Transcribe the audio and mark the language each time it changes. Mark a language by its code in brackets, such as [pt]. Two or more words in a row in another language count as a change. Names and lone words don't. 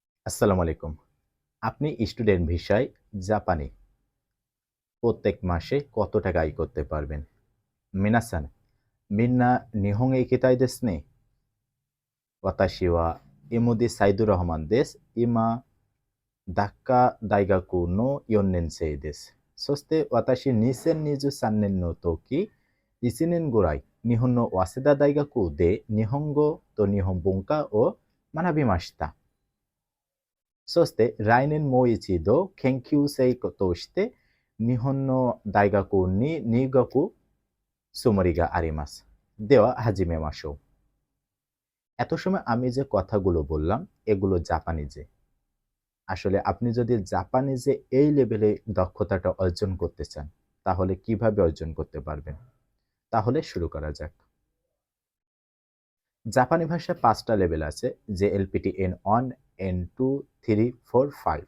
[ar] السلام عليكم. [bn] আপনি স্টুডেন্ট ভিসায় জাপানে প্রত্যেক মাসে কত টাকা আয় করতে পারবেন? [ja] みなさん、みんな日本行きたいですね? 私はイモデサイドルハマンです。今、ダッカ大学の4年生です。そして私、2023年の時、1年ぐらい、日本の早稲田大学で日本語と日本文化を学びました。そして来年もう一度研究生として日本の大学に入学つもりがあります。では始めましょう。 [bn] এত সময় আমি যে কথাগুলো বললাম এগুলো জাপানিজে। আসলে আপনি যদি জাপানিজে এই লেভেলে দক্ষতাটা অর্জন করতে চান তাহলে কিভাবে অর্জন করতে পারবেন? তাহলে শুরু করা যাক। জাপানি ভাষায় ৫টা লেভেল আছে, যে এলপিটি N1, N2, 3, 4, 5।